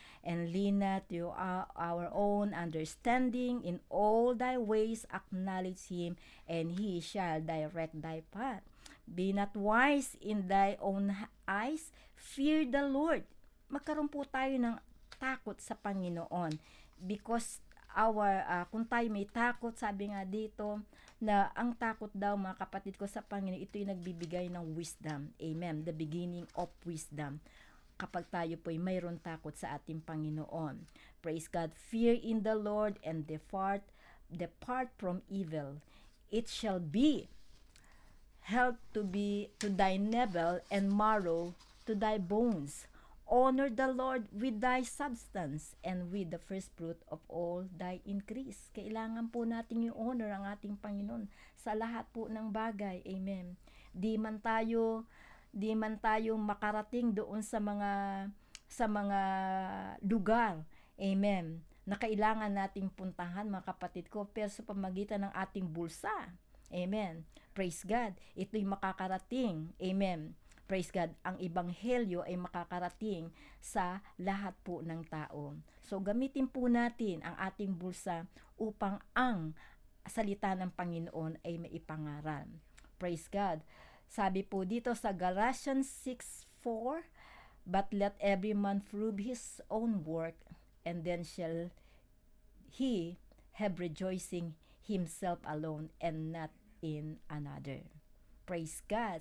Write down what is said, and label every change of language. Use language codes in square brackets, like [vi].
[en] and lean not to our own understanding. In all thy ways acknowledge him, and he shall direct thy path. Be not wise in thy own eyes, fear the Lord. [tl] Magkaroon po tayo ng takot sa Panginoon, because kung tayo may takot, sabi nga dito, na ang takot daw, mga kapatid ko, sa Panginoon, ito'y nagbibigay ng wisdom. Amen. [en] The beginning of wisdom. [tl] Kapag tayo po'y mayroon takot sa ating Panginoon. [en] Praise God. Fear in the Lord and depart from evil. It shall be health to thy navel and marrow to thy bones. Honor the Lord with thy substance and with the first fruit of all thy increase. [tl] Kailangan po natin yung honor ang ating Panginoon sa lahat po ng bagay. Amen. Di man tayo makarating doon sa mga lugar. Amen. Na kailangan nating puntahan, mga kapatid ko, pero sa pamagitan ng ating bulsa. Amen. [en] Praise God. [tl] Ito'y makakarating. Amen. [en] Praise God, [tl] ang ebanghelyo ay makakarating sa lahat po ng tao. So gamitin po natin ang ating bulsa upang ang salita ng Panginoon ay maipangaral. [en] Praise God. [tl] Sabi po dito sa [en] Galatians 6:4, but let every man prove his own work, and then shall he have rejoicing himself alone and not in another. Praise God.